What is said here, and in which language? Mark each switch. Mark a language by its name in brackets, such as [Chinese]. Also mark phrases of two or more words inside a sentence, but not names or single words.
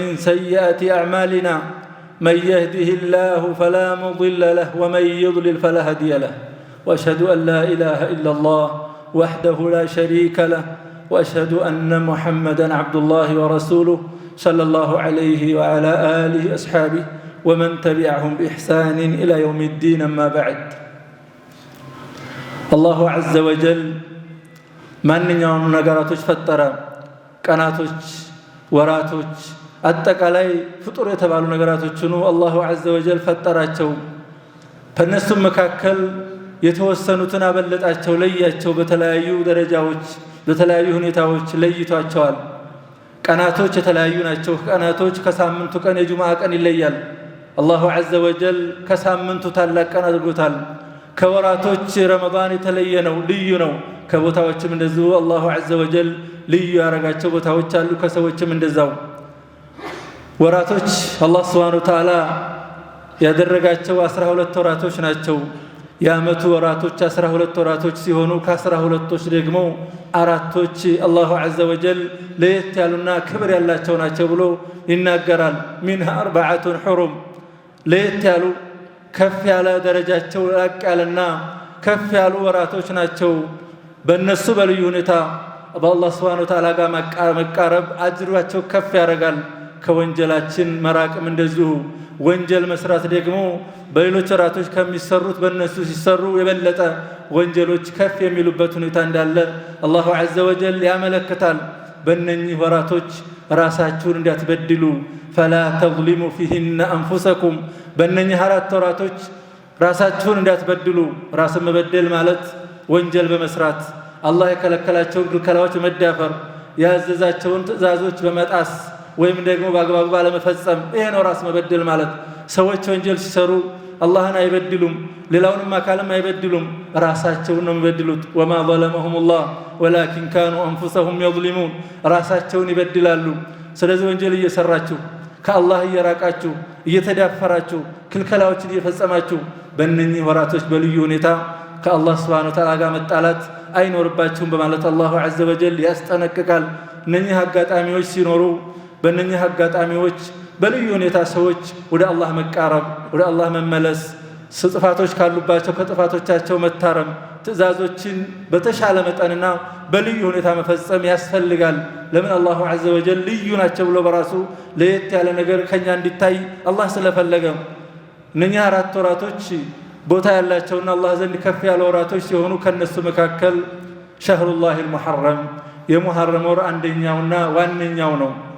[Arabic] سيئات أعمالنا من يهده الله فلا مضل له ومن يضلل فلا هادي له وأشهد أن لا إله إلا الله وحده لا شريك له وأشهد أن محمدًا عبد الله ورسوله صلى الله عليه وعلى آله وأصحابه ومن تبعهم بإحسان إلى يوم الدين أما بعد الله عز وجل [Amharic] ማንኛውም ነገራቶች ፈጠረ ቀናቶች ወራቶች አጠቃላይ ፍጡር የተባሉ ነገራቶችን [Arabic] الله عز وجل [Amharic] ፈጠራቸው በእነሱም መካከል የተወሰኑትን አበለጣቸው ለያቸው በተለያዩ ደረጃዎች በተለያዩ ሁኔታዎች ለይቷቸዋል ቀናቶች የተለያዩ ናቸው ቀናቶች ከሳምንቱ ቀን የጁማዓ ቀን ይለያል [Arabic] الله عز وجل [Amharic] ከሳምንቱ ታላቅ ቀን አድርጎታል ከወራቶች ረመዳን የተለየ ነው ልዩ ነው ከቦታዎችም እንደዚሁ [Arabic] الله عز وجل [Amharic] ልዩ ያረጋቸው ቦታዎች አሉ ከሰዎችም እንደዛው ወራቶች አላህ [Arabic] سبحانه وتعالى [Amharic] ያደረጋቸው 12 ወራቶች ናቸው የአመቱ ወራቶች 12 ወራቶች ሲሆኑ ከ12ቶች ደግሞ አራቶች [Arabic] الله عز وجل [Amharic] ለየት ያሉና ክብር ያላቸው ናቸው ብሎ ይናገራል [Arabic] منها 4 حرم [Amharic] ለየት ያሉ ከፍ ያለ ደረጃቸው ላቅ ያለና ከፍ ያሉ ወራቶች ናቸው በእነሱ በልዩ ሁኔታ በአላህ [Arabic] سبحانه وتعالى [Amharic] ጋር መቃረብ አጅሯቸው ከፍ ያረጋል ከወንጀላችን መራቅም እንደዚሁ ወንጀል መስራት ደግሞ በሌሎች ወራቶች ከሚሰሩት በእነሱ ሲሰሩ የበለጠ ወንጀሎች ከፍ የሚሉበት ሁኔታ እንዳለ [Arabic] الله عز وجل [Amharic] ያመለክታል በእነኚህ ወራቶች ራሳችሁን እንዳትበድሉ [Arabic] فلا تظلموا فيهن انفسكم [Amharic] በእነኚህ አራት ወራቶች ራሳችሁን እንዳትበድሉ ራስን መበደል ማለት ወንጀል በመስራት አላህ የከለከላቸውን ክልከላዎች መዳፈር ያዘዛቸውን ትእዛዞች በመጣስ ወይም ደግሞ በአግባቡ ባለመፈጸም ይሄ ነው ራስ መበደል ማለት ሰዎች ወንጀል ሲሰሩ አላህን አይበድሉም ሌላውንም አካልም አይበድሉም ራሳቸውን ነው የሚበድሉት [Arabic] وما ظلمهم الله ولكن كانوا انفسهم يظلمون [Amharic] ራሳቸውን ይበድላሉ ስለዚህ ወንጀል እየሰራችሁ ከአላህ እየራቃችሁ እየተዳፈራችሁ ክልከላዎችን እየፈጸማችሁ በእነኚህ ወራቶች በልዩ ሁኔታ ከአላህ [Arabic] سبحانه وتعالى [Amharic] ጋር መጣላት አይኖርባችሁም በማለት [Arabic] الله عز وجل [Amharic] ያስጠነቅቃል እነኚህ አጋጣሚዎች ሲኖሩ በእነኚህ አጋጣሚዎች በልዩ ሁኔታ ሰዎች ወደ አላህ መቃረብ ወደ አላህ መመለስ ጥፋቶች ካሉባቸው ከጥፋቶቻቸው መታረም ትእዛዞችን በተሻለ መጠንና በልዩ ሁኔታ መፈጸም ያስፈልጋል ለምን [Arabic] الله عز وجل [Amharic] ልዩ ናቸው ብሎ በራሱ ለየት ያለ ነገር ከኛ እንዲታይ አላህ ስለፈለገ እነኚህ አራት ወራቶች ቦታ ያላቸውና አላህ ዘንድ ከፍ ያለ ወራቶች ሲሆኑ ከነሱ መካከል [Arabic] شهر الله المحرم [Amharic] የሙሐረም ወር አንደኛውና ዋነኛው ነው